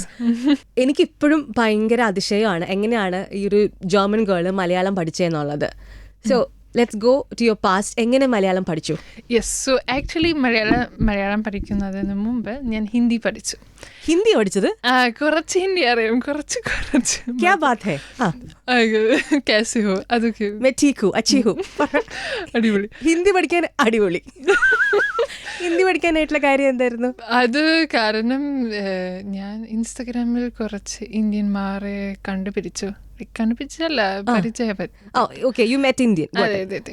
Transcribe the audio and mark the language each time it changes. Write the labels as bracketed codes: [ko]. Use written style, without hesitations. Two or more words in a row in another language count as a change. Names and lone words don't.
[ml] എനിക്കിപ്പോഴും ഭയങ്കര അതിശയമാണ് എങ്ങനെയാണ് ഈ ഒരു [en] German girl [ml] മലയാളം പഠിച്ചതെന്നുള്ളത്. [en] So let's go to your past. [ml] എങ്ങനെ മലയാളം പഠിച്ചു? യെസ്. [en] so actually [ml] മലയാളം പഠിക്കുന്നതിന് മുമ്പ് ഞാൻ ഹിന്ദി പഠിച്ചു. ഹിന്ദി പഠിച്ചത്? കുറച്ച് ഹിന്ദി അറിയാം, കുറച്ച്. [hi] क्या बात है? कैसे हो? അതൊക്കെ मैं ठीक हूँ, अच्छी हूँ. [ml] അടിപൊളി. ഹിന്ദി പഠിക്കാൻ അടിപൊളി. ഹിന്ദി പഠിക്കാനായിട്ടുള്ള കാര്യം എന്തായിരുന്നു? അത് കാരണം ഞാൻ ഇൻസ്റ്റഗ്രാമിൽ കുറച്ച് ഇന്ത്യന്മാരെ കണ്ടുപിടിച്ചല്ല പരിചയപ്പെട്ടു. അതെ.